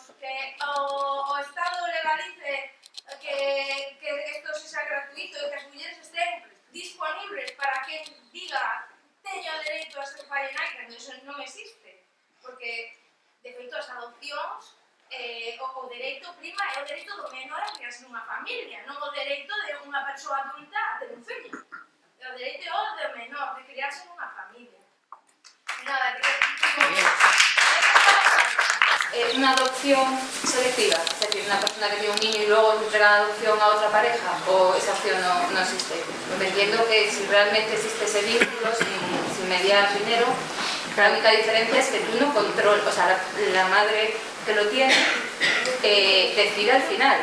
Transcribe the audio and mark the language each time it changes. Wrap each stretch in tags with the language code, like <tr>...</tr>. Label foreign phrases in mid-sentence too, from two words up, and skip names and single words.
<gl>Que o Estado legalice que isto sexa gratuito e que as mulleres estén disponibles para que diga teño dereito a ser pai e nai, cando iso non existe, porque de feito as adopcións o dereito prima é o dereito do menor a criarse nunha familia, non o dereito de unha persoa adulta a ter un fillo. O dereito é o do menor de criarse nunha familia. Nada,</gl> <es>una adopción selectiva, es decir, una persona que tiene un niño y luego entrega la adopción a otra pareja, o esa opción no existe. Me entiendo que si realmente existe ese vínculo sin mediar dinero, la única diferencia es que tú no controlas, o sea, la madre que lo tiene decide al final.</es>